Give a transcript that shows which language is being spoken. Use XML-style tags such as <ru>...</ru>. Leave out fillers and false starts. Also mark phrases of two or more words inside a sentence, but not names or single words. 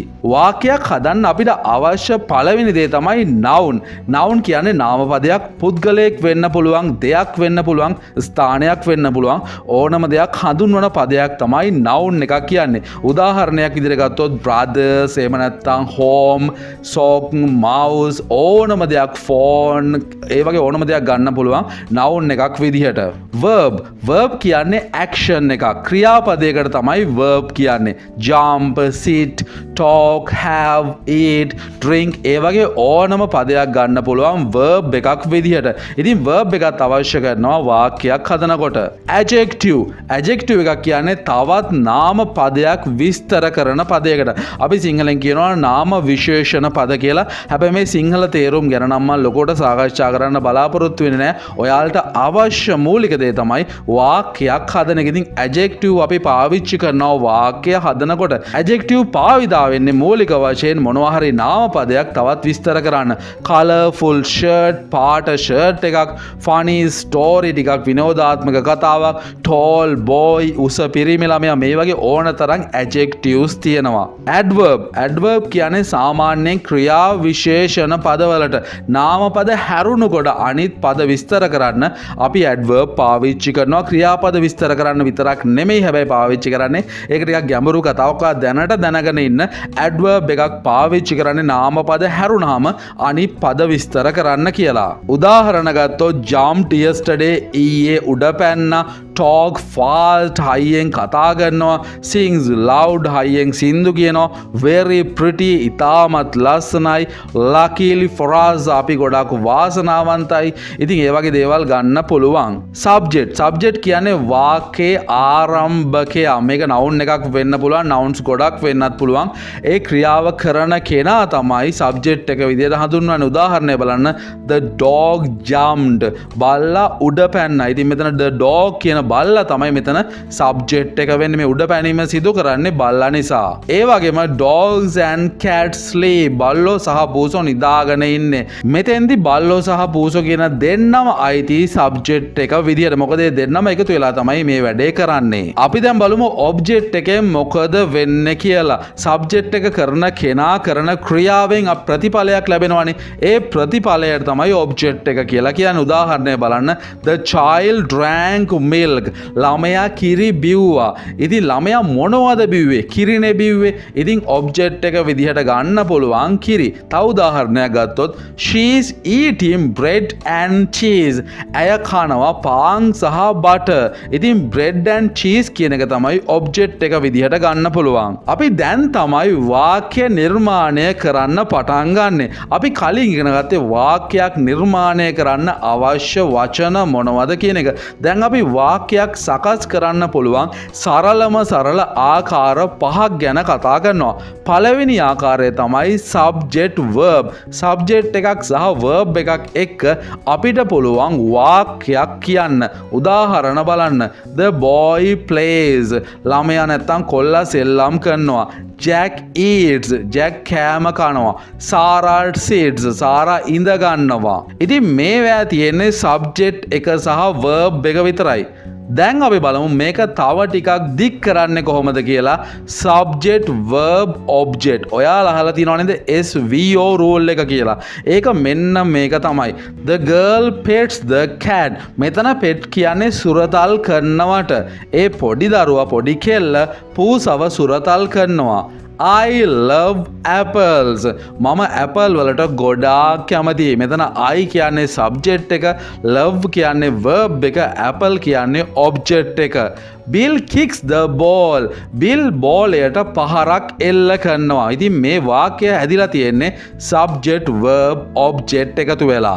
<si>වාක්‍යයක් හදන්න අපිට අවශ්‍ය පළවෙනි දේ තමයි noun. noun කියන්නේ නාමපදයක්. පුද්ගලයෙක් වෙන්න පුළුවන්, දෙයක් වෙන්න පුළුවන්, ස්ථානයක් වෙන්න පුළුවන්. ඕනම දෙයක් හඳුන්වන පදයක් තමයි noun එකක් කියන්නේ. උදාහරණයක් විදිහට ගත්තොත් brothers, එහෙම නැත්නම් home, sock, mouse, ඕනම දෙයක් phone, ඒ වගේ ඕනම දෙයක් ගන්න පුළුවන් noun එකක් විදිහට. verb කියන්නේ action එකක්. ක්‍රියාපදයකට තමයි verb කියන්නේ.</si> <en>jump, sit, talk, have, eat, drink,</en> <si>ඒ වගේ ඕනම පදයක් ගන්න පුළුවන් verb එකක් විදිහට. ඉතින් verb එකත් අවශ්‍ය කරනවා වාක්‍යයක් හදනකොට. adjective එකක් කියන්නේ තවත් නාම පදයක් විස්තර කරන පදයකට. අපි සිංහලෙන් කියනවා නාම විශේෂණ පද කියලා. හැබැයි මේ සිංහල තේරුම් ගැන නම් මම ලොකෝට සාකච්ඡා කරන්න බලාපොරොත්තු වෙන්නේ නැහැ. ඔයාලට අවශ්‍ය මූලික දේ තමයි වාක්‍යයක් හදන එක. ඉතින් adjective අපි පාවිච්චි කරනවා වාක්‍ය හදනකොට. adjective භාවිතා වෙන්නේ මූලික වශයෙන් මොනවා හරි නාම පදයක් තවත් විස්තර කරන්න.</si> <en>colorful shirt,</en> <si>පාට shirt එකක්,</si> <en>funny story</en> <si>ටිකක්, විනෝදාත්මක කතාවක්,</si> <en>tall boy,</en> <si>උස පිරිමි ළමයා, මේ වගේ ඕන තරම් adjectives තියෙනවා. adverb කියන්නේ සාමාන්‍යයෙන් ක්‍රියා විශේෂණ පදවලට නාම පද හැරුණුකොට අනිත් පද විස්තර කරන්න අපි adverb පාවිච්චි කරනවා. ක්‍රියාපද විස්තර කරන්න විතරක් නෙමෙයි හැබැයි පාවිච්චි කරන්නේ. ඒක ටිකක් ගැඹුරු කතාවක්. දැනට දැනගෙන ඉන්න adverb එකක් පාවිච්චි කරන්නේ නාම පද හැරුණාම අනිත් පද විස්තර කරන්න කියලා. උදාහරණ ගත්තොත්</si> <en>jumped yesterday,</en> <si>ඊයේ උඩ පැන්නා,</si> <en>talk fast,</en> <si>හයියෙන් කතා කරනවා,</si> <en>sings loud,</en> <si>හයියෙන් සින්දු කියනවා,</si> <en>very pretty,</en> <si>ඉතාමත් ලස්සනයි,</si> <en>luckily for us,</en> <si>අපි ගොඩක් වාසනාවන්තයි. ඉතින් ඒ වගේ දේවල් ගන්න පුළුවන්. subject කියන්නේ වාක්‍යයේ ආරම්භකයා. මේක noun එකක් වෙන්න පුළුවන්, nouns ගොඩක් වෙන්නත් පුළුවන්. ඒ ක්‍රියාව කරන කෙනා තමයි subject එක විදිහට හඳුන්වන්නේ. උදාහරණය බලන්න,</si> <en>the dog jumped,</en> <si>බල්ලා උඩ පැන්නා. ඉතින් මෙතන</si> <en>the dog</en> <si>කියන බල්ලා තමයි මෙතන subject එක වෙන්නේ. මේ උඩ පැනීම සිදු කරන්නේ බල්ලා නිසා. ඒ වගේම</si> <en>dogs and cats sleep,</en> <si>බල්ලෝ සහ පූසෝ නිදාගෙන ඉන්නේ. මෙතෙන්දි බල්ලෝ සහ පූසෝ කියන දෙන්නම අයිති සබ්ජෙක්ට් එක විදියට. මොකද මේ දෙන්නම එකතු වෙලා තමයි මේ වැඩේ කරන්නේ. අපි දැන් බලමු ඔබ්ජෙක්ට් එකෙන් මොකද වෙන්නේ කියලා. සබ්ජෙක්ට් එක කරන කෙනා කරන ක්‍රියාවෙන් ප්‍රතිඵලයක් ලැබෙනවානේ. ඒ ප්‍රතිඵලයට තමයි ඔබ්ජෙක්ට් එක කියලා කියන්නේ. උදාහරණය බලන්න,</si> <en>the child drank milk,</en> <si>ළමයා කිරි බිව්වා. ඉතින් ළමයා මොනවද බිව්වේ? කිරිනේ බිව්වේ. ඉතින් ඔබ්ජෙක්ට් එක විදිහට ගන්න පුළුවන් කිරි. තව උදාහරණයක් ගත්තොත්,</si> <en>she is eating bread and cheese,</en> <si>ඇය කනවා පාන් සහ බටර්. ඉතින්</si> <en>bread and cheese</en> <si>කියන එක තමයි ඔබ්ජෙක්ට් එක විදිහට ගන්න පුළුවන්. අපි දැන් තමයි වාක්‍ය නිර්මාණය කරන්න පටන් ගන්නෙ. අපි කලින් ඉගෙන ගත්තේ වාක්‍යයක් නිර්මාණය කරන්න අවශ්‍ය වචන මොනවද කියන එක. දැන් අපි වාක්‍යයක් සකස් කරන්න පුළුවන් සරල ආකාර පහක් ගැන කතා කරනවා. පළවෙනි ආකාරය තමයි</si> <en>subject verb.</en> <si>subject එකක් සහ verb එකක් එක්ක අපිට පුළුවන් වාක්‍යයක් කියන්න. උදාහරණ බලන්න,</si> <en>the boy plays,</en> <si>ළමයා නැත්තම් කොල්ලා සෙල්ලම් කරනවා. Jack eats, Jack කෑම කනවා. Sarah sits, Sarah ඉඳ ගන්නවා. ඉතින් මේවා තියෙන්නේ subject එක සහ verb එක විතරයි. දැන් අපි බලමු මේක තව ටිකක් දික් කරන්නේ කොහොමද කියලා.</si> <en>subject verb object.</en> <si>ඔයාලා අහලා තියෙනව නේද SVO rule එක කියලා. ඒක මෙන්න මේක තමයි.</si> <en>The girl pets the cat.</en> <si>මෙතන pet කියන්නේ සුරතල් කරනවට. ඒ පොඩි දරුවා පොඩි කෙල්ල පූසව සුරතල් කරනවා.</si> <en>I love apples.</en> <si>මම ඇපල් වලට ගොඩාක් කැමතියි. මෙතන I කියන්නේ subject එක, love කියන්නේ verb එක, apple කියන්නේ object එක.</si> <en>Bill kicks the ball.</en> <si>Bill බෝලයට පහරක් එල්ල කරනවා. ඉතින් මේ වාක්‍යය හැදිලා තියෙන්නේ</si> <en>subject verb object</en> <si>එකතු වෙලා.</si>